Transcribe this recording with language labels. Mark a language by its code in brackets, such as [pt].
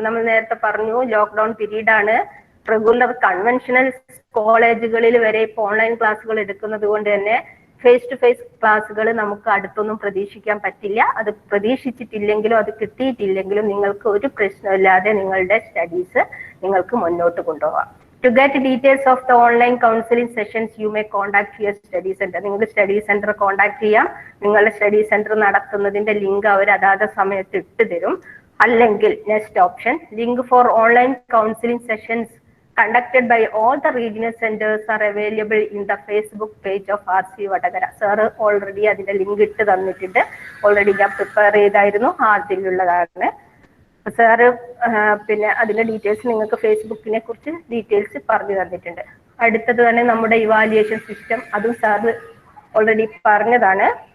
[ml] നമ്മൾ നേരത്തെ പറഞ്ഞു ലോക്ക്ഡൌൺ പീരീഡ് ആണ്. റെഗുലർ കൺവെൻഷണൽ കോളേജുകളിൽ വരെ ഇപ്പോൾ ഓൺലൈൻ ക്ലാസ്സുകൾ എടുക്കുന്നത് കൊണ്ട് തന്നെ ഫേസ് ടു ഫേസ് ക്ലാസ്സുകൾ നമുക്ക് അടുത്തൊന്നും പ്രതീക്ഷിക്കാൻ പറ്റില്ല. അത് പ്രതീക്ഷിച്ചിട്ടില്ലെങ്കിലും അത് കിട്ടിയിട്ടില്ലെങ്കിലും നിങ്ങൾക്ക് ഒരു പ്രശ്നമില്ലാതെ നിങ്ങളുടെ സ്റ്റഡീസ് നിങ്ങൾക്ക് മുന്നോട്ട് കൊണ്ടുപോകാം. [en] To get details of the online counseling sessions, you may contact your study center. [ml] നിങ്ങൾക്ക് സ്റ്റഡി സെന്റർ കോൺടാക്ട് ചെയ്യാം. നിങ്ങളുടെ സ്റ്റഡി സെന്റർ നടത്തുന്നതിന്റെ ലിങ്ക് അവർ അതാത് സമയത്ത് ഇട്ട് തരും. അല്ലെങ്കിൽ [en] Next option, link for online counselling sessions conducted by all the regional centers are available in the Facebook page of RC Vadagara. Sir already [ml] അതിന്റെ ലിങ്ക് ഇട്ട് തന്നിട്ടുണ്ട്. ഓൾറെഡി ഞാൻ പ്രിപ്പയർ ചെയ്തായിരുന്നു, അതിലുള്ളതാണ്. സാറ് പിന്നെ അതിന്റെ ഡീറ്റെയിൽസ് നിങ്ങൾക്ക് ഫേസ്ബുക്കിനെ കുറിച്ച് ഡീറ്റെയിൽസ് പറഞ്ഞു തന്നിട്ടുണ്ട്. അടുത്തത് തന്നെ നമ്മുടെ ഇവാലുവേഷൻ സിസ്റ്റം, അതും സാറ് ഓൾറെഡി പറഞ്ഞതാണ്.